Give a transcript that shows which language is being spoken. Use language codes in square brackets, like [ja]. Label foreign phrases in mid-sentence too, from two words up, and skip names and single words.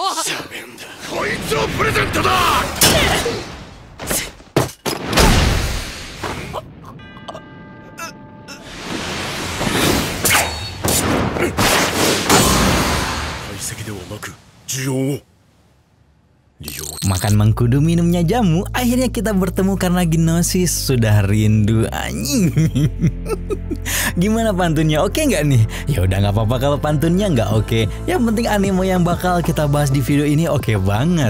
[ja] こいつをプレゼントだ。解析ではなく需要を。 [id] Makan mengkudu minumnya jamu, akhirnya kita bertemu karena Gnosis sudah rindu anjing. Gimana pantunnya, oke nggak nih? Ya udah nggak apa-apa kalau pantunnya nggak oke. Yang penting anime yang bakal kita bahas di video ini oke banget.